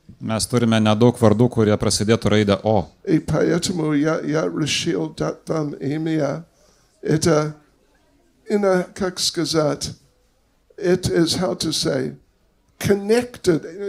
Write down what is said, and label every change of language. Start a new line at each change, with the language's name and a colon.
Lithuanian: Mes turime nedaug vardų, kurie prasidėtų raidę O.
Russian: И поэтому я решил дать вам имя. Это, как сказать,
English: it is, how to say, connected.